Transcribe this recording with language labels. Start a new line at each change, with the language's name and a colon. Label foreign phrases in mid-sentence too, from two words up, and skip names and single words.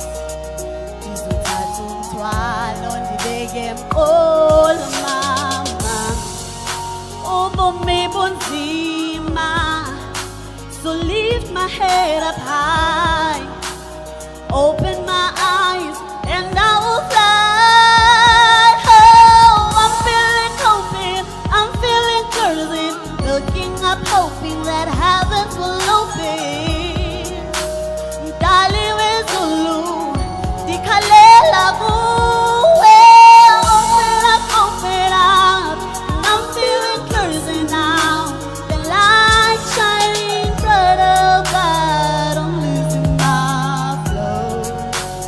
Xhosa: Ndizothatha umthwalo ndibeke emqolo mama. Ubomi bunzima,
English: so lift my head up high. Open my eyes and I will fly. Oh, I'm feeling hoping, I'm feeling crazy. Looking up, hoping that heavens will open. Darling, with Zulu,
Xhosa: dikhalela kuwe.
English: Open up, and I'm feeling crazy now. The light shining brighter, but I'm losing my flow.